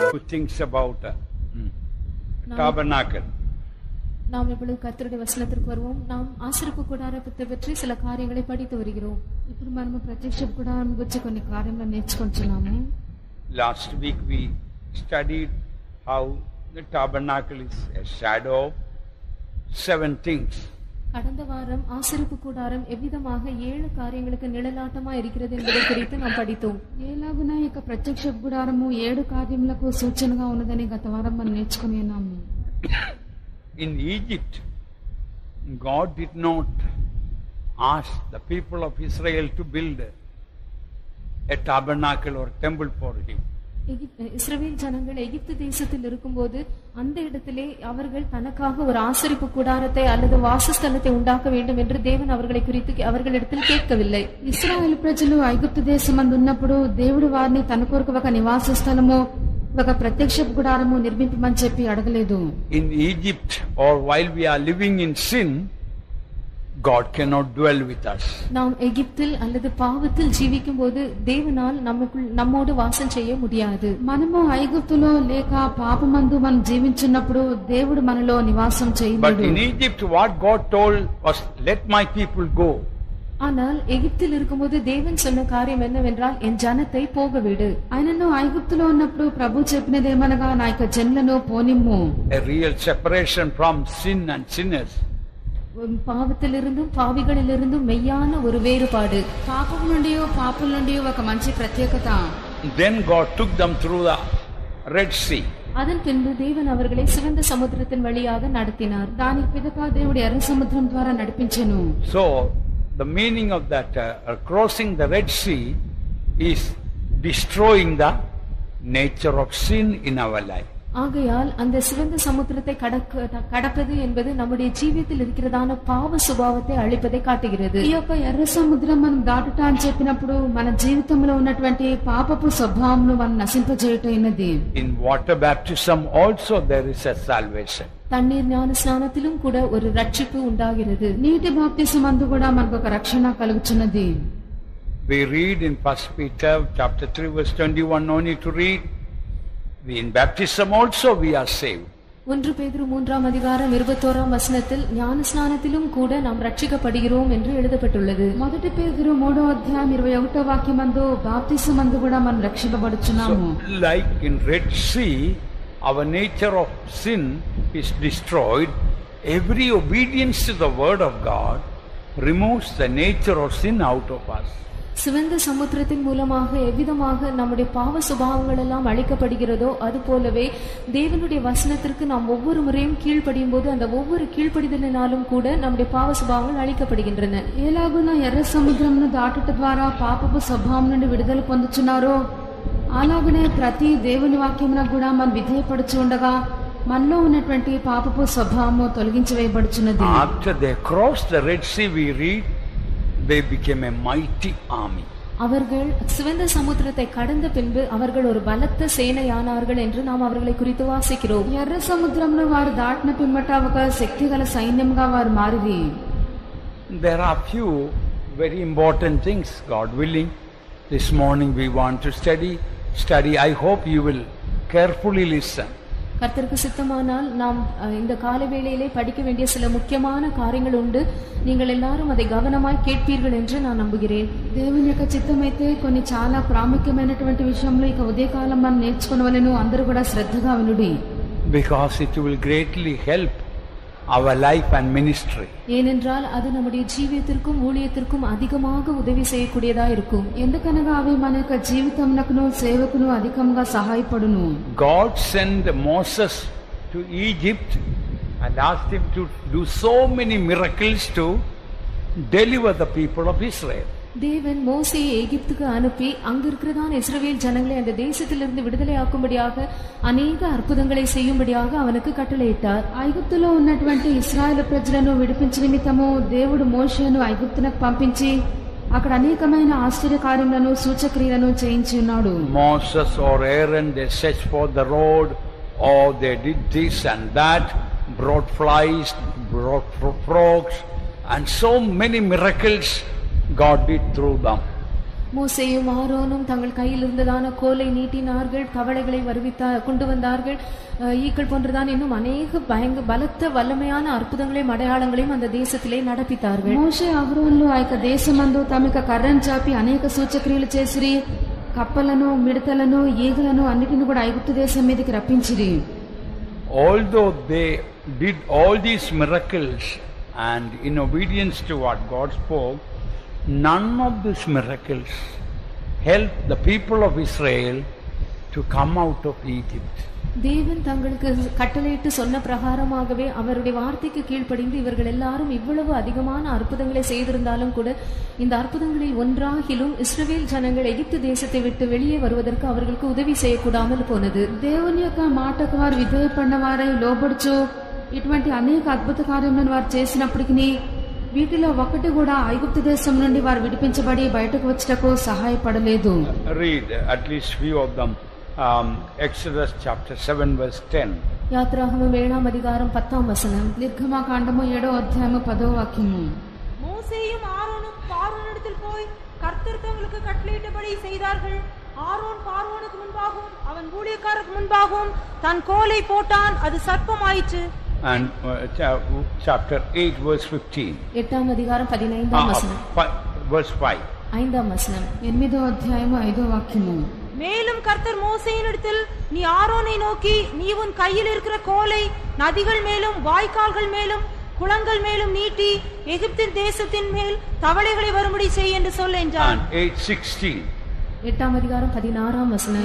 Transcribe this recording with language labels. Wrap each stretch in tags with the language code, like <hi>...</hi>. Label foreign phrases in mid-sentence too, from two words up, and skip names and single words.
<en>things about tabernacle.</en> <ta>நாம் இப்பொழுது கர்த்தருடைய வசனத்திற்கு வருவோம். நாம் ஆசரிப்பு கூடாரத்தை பற்றி சில காரியங்களை படித்து வருகிறோம்.</ta> <te>ఇప్పుడు మనము ప్రత్యక్ష కూడారం గురించి కొన్ని కార్యములను నేర్చుకుంటున్నాము.</te> <en>Last week we studied how the tabernacle is a shadow of 7 things.</en> <ta>கடந்த வாரம் ஆசரிப்பு கூடாரம் எவ்விதமாக 7 காரியங்களுக்கு நிழலாட்டமா இருக்கிறது என்பதை குறித்து நாம் படித்தோம்.</ta> <te>ఎలాగున ఈ ప్రత్యక్ష కూడారము 7 కార్యములకు సూచనగా ఉన్నదని గత వారం మనం నేర్చుకుని ఉన్నాము.</te> <en>In Egypt, God did not ask the people of Israel to build a tabernacle or temple for him.</en> <ta>இஸ்ரவேல் ஜனங்கள் எகிப்து தேசத்தில் இருக்கும்போது அந்த இடத்திலே அவர்கள் தனக்காக ஒரு ஆசரிப்பு கூடாரத்தை அல்லது வாசஸ்தலத்தை உண்டாக்க வேண்டும் என்று தேவன் அவர்களை குறித்து அவர்களிடத்தில் கேட்கவில்லை.</ta> <te>ఇశ్రాయేలు ప్రజలు ఐగుప్తు దేశమందు ఉన్నప్పుడు దేవుడు వారిని తన కొరకు ఒక నివాస స్థలము ఒక ప్రత్యక్ష గుడారము నిర్మించమని చెప్పి అడగలేదు.</te> <en>In Egypt or while we are living in sin, God cannot dwell with us.</en> <ta>நாம் எகிப்தில் அல்லது பாவத்தில் ஜீவிக்கும்போது தேவனால் நம்மோடு வாசம் செய்ய முடியாது.</ta> <te>మనము ఐగుప్తులో లేక పాపమందు మనం జీవించున్నప్పుడు దేవుడు మనలో నివాసం చేయలేడు.</te> <en>But in Egypt what God told was, let my people go.</en> <ta>ஆனால் எகிப்தில் இருக்கும்போது தேவன் சொன்ன காரியம் என்னவென்றால் என் ஜனத்தை போக விடு.</ta> <te>ఆయనను ఐగుప్తులో ఉన్నప్పుడు ప్రభు చెప్పినదేమనగా నా యొక్క జనులను పోనిమ్ము.</te> <en>A real separation from sin and sinners.</en> <ta>పాపத்திலிருந்தும் పావిகளிலிருந்தும் மெய்யான ஒரு வேறுபாடு.</ta> <te>పాపం నుండి పాపుల నుండి ఒక మంచి ప్రత్యేకత.</te> <en>Then God took them through the Red Sea.</en> <ta>அதன் பின்பு தேவன் அவர்களை சிவந்த சமுத்திரத்தின் வழியாக நடத்தினார்.</ta> <te>దానికి పిదప దేవుడు ఎర్ర సముద్రం ద్వారా నడిపించెను.</te> <en>So the meaning of that crossing the Red Sea is destroying the nature of sin in our life.</en> <ta>ஆகையால் அந்த சிவந்த சமுத்திரத்தை கடப்பது என்பது நம்முடைய ஜீவியத்தில் இருக்கிறதான பாவ சுபாவத்தை அழிப்பதை காட்டுகிறது.</ta> <te>ఈ యొక్క ఎర్ర సముద్రం మనం దాటుట అని చెప్పినప్పుడు మన జీవితంలో ఉన్నటువంటి పాపపు స్వభావంను మనం నశింపజేయుటైనది.</te> <en>In water baptism also there is a salvation.</en> <ta>தண்ணீர் ஞான ஸ்நானத்திலும் கூட ஒரு ரட்சிப்பு உண்டாகிறது.</ta> <te>నీటి బాప్తిసమందు కూడా మనకు ఒక రక్షణ కలుగుచున్నది.</te> <en>We read in 1 Peter chapter 3 verse 21, no need to read. In baptism also we are saved.</en> <ta>1 பேதுரு 3ஆம் அதிகாரம் 21ஆம் வசனத்தில் ஞான ஸ்நானத்திலும் கூட நாம் ரட்சிக்கப்படுகிறோம் என்று எழுதப்பட்டுள்ளது.</ta> <te>మొదటి పేతురు 3వ అధ్యాయం 21వ వాక్యమందు బాప్తిసమందు కూడా మనం రక్షింపబడుచున్నాము.</te> <en>Like in Red Sea, our nature of sin is destroyed. Every obedience to the word of God removes the nature of sin out of us.</en> <ta>சிவந்த சமுத்திரத்தின் மூலமாக எவ்விதமாக நம்முடைய பாவ சுபாவங்கள் எல்லாம் அழிக்கப்படுகிறதோ அது போலவே தேவனுடைய வசனத்திற்கு நாம் ஒவ்வொரு முறையும் கீழ்ப்படியும் போது அந்த ஒவ்வொரு கீழ்ப்படிதலினாலும் கூட நம்முடைய பாவ சுபாவங்கள் அழிக்கப்படுகின்றன.</ta> <te>ఎలాగున ఎర్ర సముద్రమును దాటుట ద్వారా పాపపు స్వభావం నుండి విడుదల పొందుచున్నారో అలాగనే ప్రతి దేవుని వాక్యమునకు కూడా మనం విధేయపడుచు ఉండగా మనలో ఉన్నటువంటి పాపపు స్వభావము తొలగించివేయబడుచున్నది.</te> <en>After they crossed the Red Sea, we read they became a mighty army.</en> <ta>அவர்கள் சிவந்த சமுத்திரத்தை கடந்த பின்பு அவர்கள் ஒரு பலத்த சேனையானார்கள் என்று நாம் அவர்களை குறித்து வாசிக்கிறோம்.</ta> <te>ఎర్ర సముద్రమును వారు దాటిన పిమ్మట ఒక శక్తిగల సైన్యంగా వారు మారిరి.</te> <en>There are few very important things, God willing. This morning we want to study. I hope you will carefully listen.</en> <ta>கர்த்தருக்கு சித்தமானால் நாம் இந்த கால வேளையிலே படிக்க வேண்டிய சில முக்கியமான காரியங்கள் உண்டு. நீங்கள் எல்லாரும் அதை கவனமாய் கேட்பீர்கள் என்று நான் நம்புகிறேன்.</ta> <te>దేవుని యొక్క చిత్తమైతే కొన్ని చాలా ప్రాముఖ్యమైనటువంటి విషయంలో ఇక ఉదయకాలం మనం నేర్చుకోవాలను. అందరూ కూడా శ్రద్ధగా వినుడి.</te> <en>Because it will greatly help our life and ministry.</en> <ta>ஏனென்றால் அது நம்முடைய ஜீவியத்திற்கும் ஊழியத்திற்கும் அதிகமாக உதவி செய்யக்கூடியதா இருக்கும்.</ta> <te>ఎందుకనగా అవి మన యొక్క జీవితమునకును సేవకును అధికంగా సహాయపడును.</te> <en>God sent Moses to Egypt and asked him to do so many miracles to deliver the people of Israel.</en> <ta>தேவன் மோசேயை எகிப்துக்கு அனுப்பி அங்கு இருக்கிறதான இஸ்ரவேல் ஜனங்களை அந்த தேசத்திலிருந்து விடுதலை ஆக்கும்படியாக அநேக அற்புதங்களை செய்யும்படியாக அவனுக்கு கட்டளையிட்டார்.</ta> <te>ఐగుప్తులో ఉన్నటువంటి ఇశ్రాయేలు ప్రజలను విడిపించే నిమిత్తము దేవుడు మోషేను ఐగుప్తునకు పంపించి అక్కడ అనేకమైన ఆశ్చర్య కార్యములను సూచక్రియలను చేయించి ఉన్నాడు.</te> <en>Moses or Aaron, they searched for the road, or they did this and that, brought flies, brought frogs, and so many miracles God did through them.</en> <ta>மோசேயும் ஆரோனும் தங்கள் கையில் இருந்ததான கோலை நீட்டினார்கள், தவளைகளை கொண்டு வந்தார்கள், ஈக்கள் போன்றுதான் இன்னும் அநேக பலத்த வல்லமையான அற்புதங்களையும் அடையாளங்களையும் அந்த தேசத்திலே நடப்பித்தார்கள்.</ta> <te>మోషే అహరోనులు ఆ యొక్క దేశమందు తమ యొక్క కర్రను చాపి అనేక సూచక్రియలు చేసిరి, కప్పలను, మిడతలను, ఈగలను అన్నిటిని కూడా ఐగుప్తు దేశం మీదకి రప్పించిరి.</te> <en>Although they did all these miracles and in obedience to what God spoke, none of these miracles helped the people of Israel to come out of Egypt.</en> <ta>தேவன் தங்களுக்கு கட்டளையிட்டு சொன்ன பிரகாரமாகவே அவருடைய வார்த்தைக்கு கீழ்ப்படிந்து இவர்கள் எல்லாரும் இவ்வளவு அதிகமான அற்புதங்களை செய்திருந்தாலும் கூட இந்த அற்புதங்களில் ஒன்றாகிலும் இஸ்ரவேல் ஜனங்கள் எகிப்து தேசத்தை விட்டு வெளியே வருவதற்கு அவர்களுக்கு உதவி செய்யக்கூடாமல் போனது.</ta> <te>దేవుని యొక్క మాటకు వారు విధేయపడిన వారై లోబడుచు ఇటువంటి అనేక అద్భుత కార్యములను వారు చేసినప్పటికీ వీటిలో ఒకటి కూడా ఐగుప్తు దేశం నుండి వారు విడిపించబడి బయటకు వచ్చటకు సహాయపడలేదు.</te> <en>Read at least few of them. Exodus chapter 7 verse 10.</en> <ta>யாத்ராகமம் 7ஆம் அதிகாரம் 10ஆம் வசனம்.</ta> <te>నిర్గమకాండము 7వ అధ్యాయము 10వ వాక్యము.</te> <ta>மோசேயும் ஆரோனும் பார்வோனிடத்தில் போய் கர்த்தர் தங்களுக்கு கட்டளையிட்டபடி செய்தார்கள். ஆரோன் பார்வோனுக்கு முன்பாகவும் அவன் ஊழியக்காரருக்கு முன்பாகவும் தன் கோலை போட்டான், அது சர்ப்பமாயிற்று.</ta> <en>And chapter 8 verse 15.</en> <ta>8ஆம் அதிகாரம் 15ஆம் வசனம்.</ta> <en>Verse 5.</en> <ta>5ஆம் வசனம்.</ta> <te>8వ అధ్యాయము 5వ వాక్యము.</te> <ta>மேலும் கர்த்தர் மோசேயினிடத்தில், நீ ஆரோனை நோக்கி, நீ உன் கையில் இருக்கிற கோலை நதிகள் மேலும் வாய்க்கால்கள் மேலும் குளங்கள் மேலும் நீட்டி எகிப்தின் தேசத்தின் மேல் தவளைகளை வரும்படி செய் என்று சொல் என்றார். 8:16. 8ஆம் அதிகாரம் 16ஆம் வசனம்.</ta>